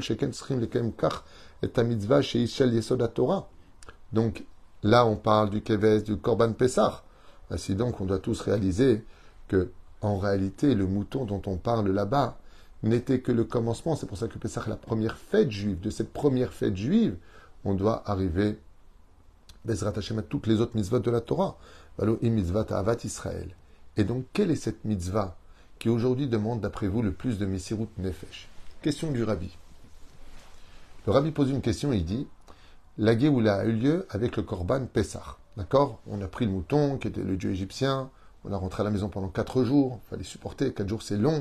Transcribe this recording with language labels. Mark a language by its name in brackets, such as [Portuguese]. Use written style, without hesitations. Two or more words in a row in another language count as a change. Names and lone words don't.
[French] Donc là on parle du Keves, du [Hebrew] קרבן פסח. [French] Ainsi donc on doit tous réaliser que en réalité le mouton dont on parle là-bas n'était que le commencement. C'est pour ça que Pessah est la première fête juive. De cette première fête juive, on doit arriver, [Hebrew] בעזרת השם, [French] à toutes les autres mitzvot de la Torah. [Hebrew] ולא עם מצוות אהבת ישראל. [French] Et donc, quelle est cette mitzvah qui aujourd'hui demande, d'après vous, le plus de [Hebrew] מסירות נפש? [French] Question du Rabbi. Le Rabbi pose une question, il dit, la Géoula a eu lieu avec le [Hebrew] קרבן פסח. [French] D'accord? On a pris le mouton, qui était le dieu égyptien, on a rentré à la maison pendant 4 jours, il fallait supporter, 4 jours c'est long.